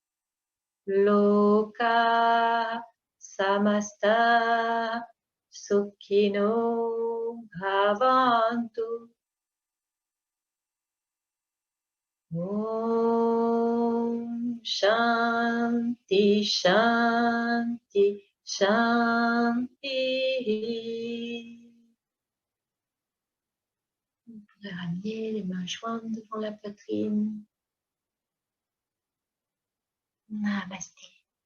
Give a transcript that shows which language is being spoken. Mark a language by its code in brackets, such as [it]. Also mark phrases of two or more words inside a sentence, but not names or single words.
[sa] लोका समस्ता सुखिनो भवन्तु. ॐ शान्ति शान्ति शान्ति. [fr] Vous pourrez ramener les mains jointes devant la poitrine. Namasté.